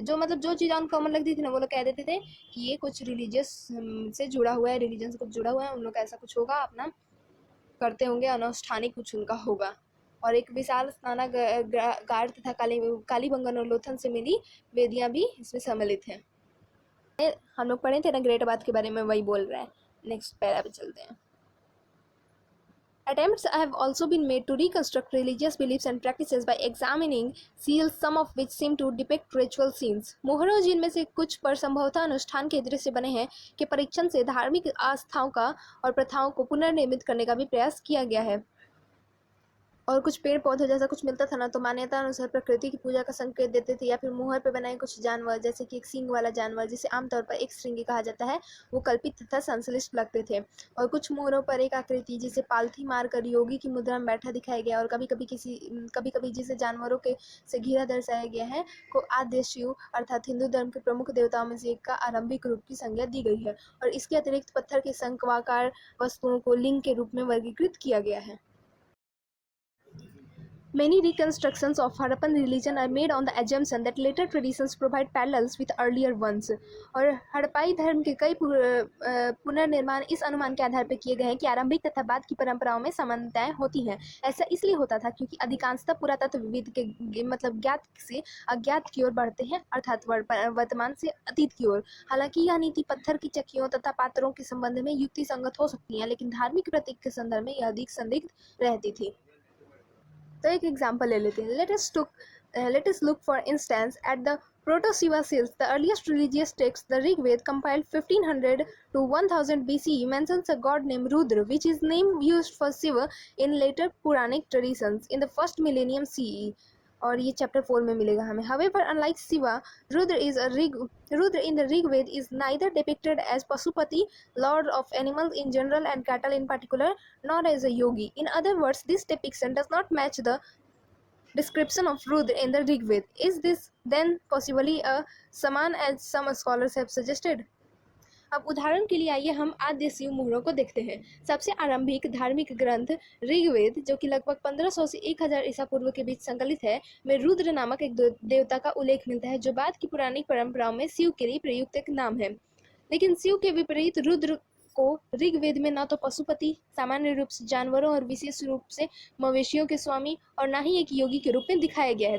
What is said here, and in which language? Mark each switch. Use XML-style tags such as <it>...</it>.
<hi>जो चीज़ अनकॉमन लगती थी ना वो लोग कह देते थे कि ये कुछ रिलीजियस से जुड़ा हुआ है, रिलीजन से कुछ जुड़ा हुआ है, उन लोग ऐसा कुछ होगा, अपना करते होंगे, अनुष्ठानिक कुछ उनका होगा। और एक विशाल स्नानागार तथा कालीबंगन और लोथन से मिली वेदियाँ भी इसमें सम्मिलित हैं। हम लोग पढ़े थे ना ग्रेट बात के बारे में, वही बोल रहा है। नेक्स्ट पैरा पे चलते हैं।</hi> <en>Attempts have also been made to reconstruct religious beliefs and practices by examining seals, some of which seem to depict ritual scenes.</en> <hi>मोहरों जिनमें से कुछ पर संभवतः अनुष्ठान के दृश्य बने हैं के परीक्षण से धार्मिक आस्थाओं का और प्रथाओं को पुनर्निर्मित करने का भी प्रयास किया गया है। और कुछ पेड़ पौधे जैसा कुछ मिलता था ना तो मान्यता अनुसार प्रकृति की पूजा का संकेत देते थे। या फिर मुहर पे बनाए कुछ जानवर जैसे कि एक सींग वाला जानवर जिसे आमतौर पर एक श्रृंगी कहा जाता है, वो कल्पित तथा संश्लिष्ट लगते थे। और कुछ मोहरों पर एक आकृति जिसे पालथी मारकर योगी की मुद्रा में बैठा दिखाया गया और कभी कभी जिसे जानवरों के से घिरा दर्शाया गया है को आद्य शिव अर्थात हिंदू धर्म के प्रमुख देवताओं में से एक का आरंभिक रूप की संज्ञा दी गई है। और इसके अतिरिक्त पत्थर के शंक्वाकार वस्तुओं को लिंग के रूप में वर्गीकृत किया गया है।</hi> <en>Many reconstructions of Harappan religion are made on the assumption that later traditions provide parallels with earlier ones.</en> <hi>और हड़प्पाई धर्म के कई पुनर्निर्माण इस अनुमान के आधार पर किए गए हैं कि आरंभिक तथा बाद की परंपराओं में समानताएं होती हैं। ऐसा इसलिए होता था क्योंकि अधिकांशतः पुरातत्वविद के मतलब ज्ञात से अज्ञात की ओर बढ़ते हैं, अर्थात वर्तमान से अतीत की ओर। हालांकि यह नीति पत्थर की चक्कियों तथा पात्रों के संबंध में युक्ति संगत हो सकती है, लेकिन धार्मिक प्रतीक के संदर्भ में यह अधिक संदिग्ध रहती थी। तो एक एग्जाम्पल ले लेते हैं।</hi> <en>Let us look for instance at the Proto-Shiva seals. The earliest religious text, the Rig Veda, compiled 1500 to 1000 BCE, mentions a god named Rudra, which is name used for Shiva in later Puranic traditions in the first millennium CE.</en> <hi>और ये chapter 4 में मिलेगा हमें.</hi> <en>However, unlike Shiva, Rudra in the Rig Veda is neither depicted as Pasupati, lord of animals in general and cattle in particular, nor as a yogi. In other words, this depiction does not match the description of Rudra in the Rig Veda. Is this then possibly a Saman as some scholars have suggested?</en> <hi>अब उदाहरण के लिए आइए हम आद्य शिव मुहूर्तों को देखते हैं. सबसे आरंभिक धार्मिक ग्रंथ ऋग्वेद, जो कि लगभग 1500 से 1000 ईसा पूर्व के बीच संकलित है, में रुद्र नामक एक देवता का उल्लेख मिलता है, जो बाद की पुरानी परंपराओं में शिव के लिए प्रयुक्त एक नाम है. लेकिन शिव के विपरीत रुद्र को ऋग्वेद में न तो पशुपति, सामान्य रूप से जानवरों और विशेष रूप से मवेशियों के स्वामी, और न ही एक योगी के रूप में दिखाया गया है.</hi>